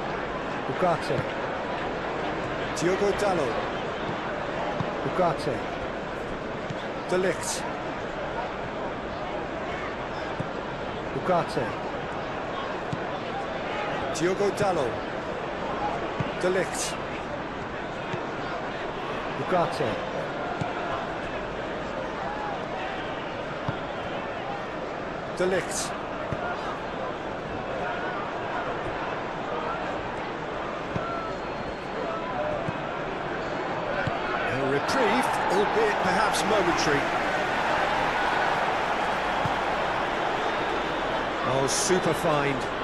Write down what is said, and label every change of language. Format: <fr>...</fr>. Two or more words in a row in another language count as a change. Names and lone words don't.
<en>Ugarte. Diogo Dalot. Ugarte. De Ligt. Ugarte. Diogo Dalot. De Ligt. Ugarte. De Ligt. A reprieve, albeit perhaps momentary. Oh, super find.</en>